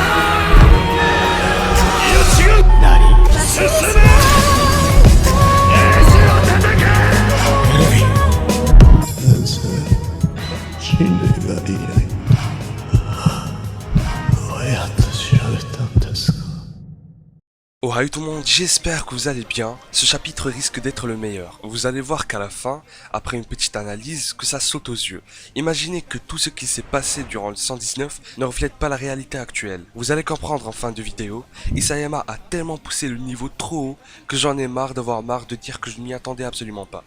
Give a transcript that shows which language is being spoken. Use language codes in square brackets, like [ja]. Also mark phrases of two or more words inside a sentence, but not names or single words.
[ja] いや違う。何？進め。エルヴィン、先生、人類がいない。どうやって調べたんですか？ [fr] Oh salut tout le monde, j'espère que vous allez bien. Ce chapitre risque d'être le meilleur. Vous allez voir qu'à la fin, après une petite analyse, que ça saute aux yeux. Imaginez que tout ce qui s'est passé durant le 119 ne reflète pas la réalité actuelle. Vous allez comprendre en fin de vidéo, Isayama a tellement poussé le niveau trop haut que j'en ai marre d'avoir marre de dire que je ne m'y attendais absolument pas.